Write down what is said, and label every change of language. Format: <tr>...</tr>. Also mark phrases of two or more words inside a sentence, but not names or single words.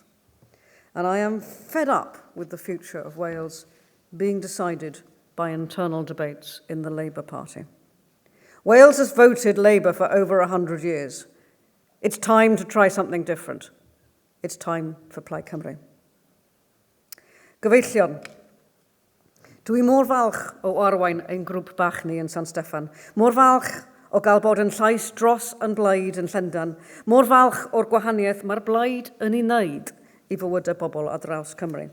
<en>And I am fed up with the future of Wales being decided by internal debates in the Labour Party. Wales has voted Labour for over 100 years. It's time to try something different. It's time for Plaid Cymru.</en> <cy>Gyfeillion, dwi mor falch o arwain ein grŵp bach ni yn San Steffan. Mor falch o gael bod yn llais dros yn Blaid yn Llundain. Mor falch o'r gwahaniaeth mae'r Blaid yn ei wneud i fywydau bobl ar draws Cymru.</cy>